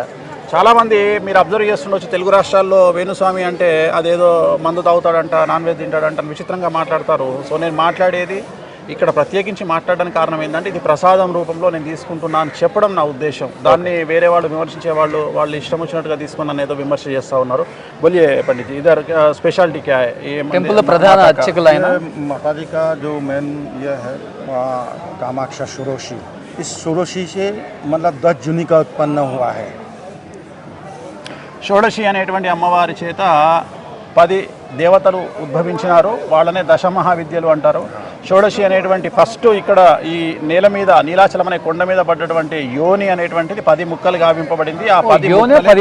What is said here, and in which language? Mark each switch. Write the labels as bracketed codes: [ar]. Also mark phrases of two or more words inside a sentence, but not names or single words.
[te] చాలామంది మీరు అబ్జర్వ్ చేస్తుండొచ్చు, తెలుగు రాష్ట్రాల్లో వేణుస్వామి అంటే అదేదో మందు తాగుతాడంట, [en] non veg [te] తింటాడంట అని విచిత్రంగా మాట్లాడతారు. సో నేను మాట్లాడేది ఇక్కడ ప్రత్యేకించి మాట్లాడడానికి కారణం ఏంటంటే ఇది ప్రసాదం రూపంలో నేను తీసుకుంటున్నా అని చెప్పడం నా ఉద్దేశం. దాన్ని వేరే వాళ్ళు విమర్శించే వాళ్ళు ఇష్టం వచ్చినట్టుగా తీసుకుని నన్ను ఏదో విమర్శ చేస్తూ ఉన్నారు. [hi] बोलिए पंडित इधर स्पेशलिटी क्या है? [te] టెంపుల్ ప్రధాన అర్చకులు అయిన [hi] माताजी का जो मेन ये है कामाक्षा षोडशी, इस षोडशी से मतलब 10 जून का उत्पन्न हुआ है. [te] షోడశి అనేటువంటి అమ్మవారి చేత 10 దేవతలు ఉద్భవించినారు. వాళ్ళనే దశమహావిద్యలు అంటారు. షోడశి అనేటువంటి ఫస్ట్ ఇక్కడ ఈ నేల మీద నీలాచలం అనే కొండ మీద పడ్డటువంటి యోని అనేటువంటిది 10 ముక్కలుగా గావింపబడింది. ఆ 10